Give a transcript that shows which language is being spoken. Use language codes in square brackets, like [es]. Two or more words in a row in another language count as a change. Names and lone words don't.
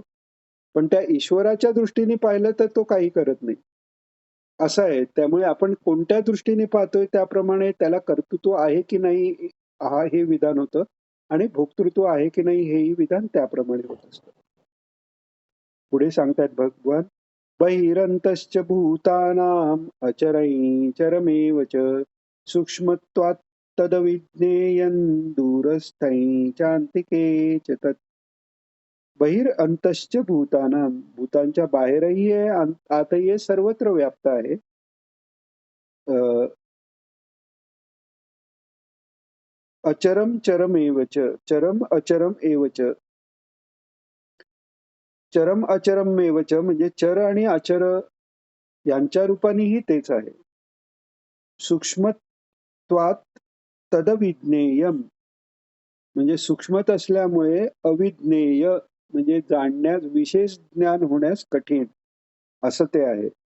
[mr] पण त्या ईश्वराच्या दृष्टीने पाहिलं तर तो काही करत नाही, असं आहे. त्यामुळे आपण कोणत्या दृष्टीने पाहतोय त्याप्रमाणे त्याला कर्तृत्व आहे की नाही हे विधान होतं आणि भोक्तृत्व आहे की नाही हेही विधान त्याप्रमाणे होत असतं. पुढे सांगतायत भगवान, [sa] बहिरंतश्च भूतानाम् अचरैचरमेव च सूक्ष्मत्वात् तदविज्ञेयं दूरस्थैः चान्तिके च तत्. बहिरंतश्च भूतानां, [mr] भूतांच्या बाहेरही आहे, आतही आहे, सर्वत्र व्याप्त आहे. [sa] अचरम चरम एव च, चरम अचरम एव च. चरम अचरम एव च [mr] म्हणजे चर आणि अचर यांच्या रूपानेही तेच आहे. [sa] सूक्ष्मत्वात् तदविज्ञेयम, [mr] म्हणजे सूक्ष्मत असल्यामुळे अविज्ञेय, म्हणजे जाणण्यास, विशेष ज्ञान होण्यास कठीण, असं ते आहे.